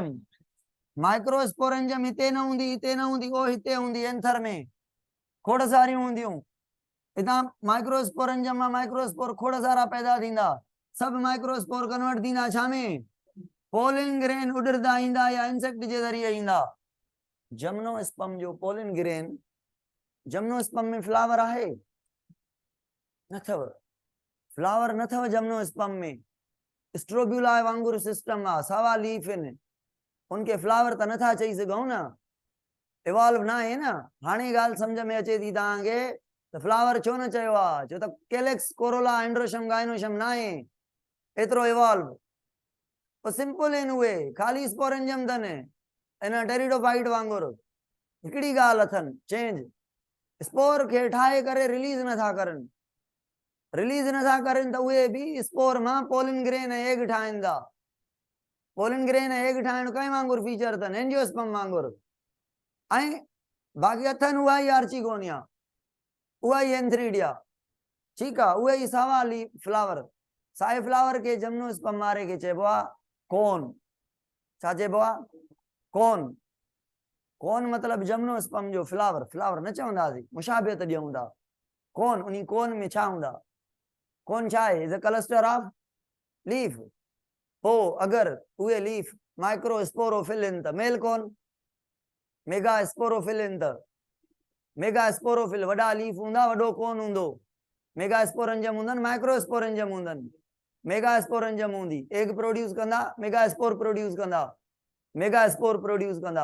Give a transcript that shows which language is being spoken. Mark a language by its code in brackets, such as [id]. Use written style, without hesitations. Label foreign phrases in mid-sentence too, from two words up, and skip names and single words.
[sd] माइक्रोस्पोरेंजियम हिते न हूंदी, हिते न हूंदी, ओ हिते हूंदी एंथर में, खोड़ सारियूं हूंदियूं। हितां माइक्रोस्पोरेंजियम मां माइक्रोस्पोर खोड़ सारा पैदा थींदा, सब [en] microspore convert [sd] थींदा छा में? [en] pollen grain [sd] उड़दा ईंदा या इंसेक्ट जे ज़रिए ईंदा। जिम्नोस्पर्म जो [en] pollen grain, [sd] जिम्नोस्पर्म में फ्लावर आहे? नथव, फ्लावर नथव जिम्नोस्पर्म में। स्ट्रोब्यूला वांगुरु सिस्टम आ, सावा लीफ आहिनि, उनके फ्लावर त नथा चई सघूं न, इवॉल्व ना आहे न। हाणे ॻाल्हि सम्झ में अचे थी तव्हांखे त फ्लावर छो न चयो आहे, छो त [en] calyx, corolla, androecium, gynoecium [sd] ना आहे एतिरो इवॉल्व। तो सिंपल आहिनि उहे, खाली स्पोरेंजियम अथनि, इन टेरिडोफाइट वांगुरु। हिकिड़ी ॻाल्हि अथनि चेंज, स्पोर खे ठाहे करे रिलीज नथा करनि, रिलीज नथा करनि त उहे बि स्पोर मां [en] pollen grain [sd] ऐं एग ठाहिनि था। [en] pollen grain [sd] ऐं एग ठाहिण कंहिं वांगुरु फीचर अथनि? एंजियोस्पर्म वांगुरु। ऐं बाक़ी अथनि उहा ई आर्चिगोनिया, उहा ई एंथ्रीडिया, ठीकु आहे, उहे ई सावा लीफ फ्लावर। साए फ्लावर के जिम्नोस्पर्म वारे खे चइबो आहे कोन। छा चइबो आहे? कोन। कोन मतलब जिम्नोस्पर्म जो फ्लावर, फ्लावर न चवंदासीं, मुशाबियत ॾियूं था। कोन, उन कोन में छा हूंदा? कोन छा आहे? [en] is a cluster of leaf. [sd] पोइ अगर उहे लीफ माइक्रोस्पोरोफिल आहिनि त [en] male cone, mega sporophyll [sd] आहिनि त [en] mega sporophyll, [sd] वॾा लीफ हूंदा, वॾो कोन हूंदो। [en] mega sporangium [sd] हूंदनि, माइक्रोस्पोरेंजियम हूंदनि। [en] mega sporangium [sd] हूंदी, [en] egg produce [sd] कंदा, [en] mega spore produce [sd] कंदा, [en] mega spore produce [sd] कंदा।